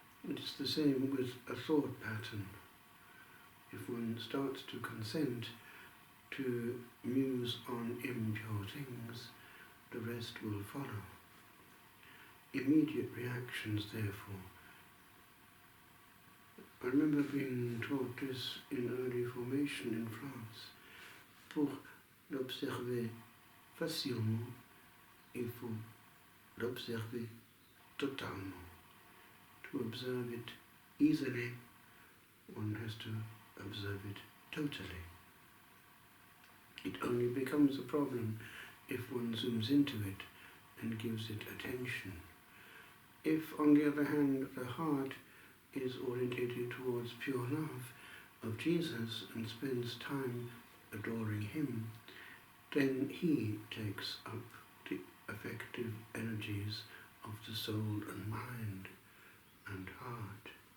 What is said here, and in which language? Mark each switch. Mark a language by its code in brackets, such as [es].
[en] It's the same with a thought pattern. If one starts to consent to muse on impure things, the rest will follow. Immediate reactions, therefore. I remember being taught this in early formation in France. [fr] Pour l'observer facilement, il faut l'observer totalement. [en] To observe it easily, one has to observe it totally. It only becomes a problem if one zooms into it and gives it attention. If, on the other hand, the heart is orientated towards pure love of Jesus and spends time adoring Him, then He takes up the effective energies of the soul and mind and heart.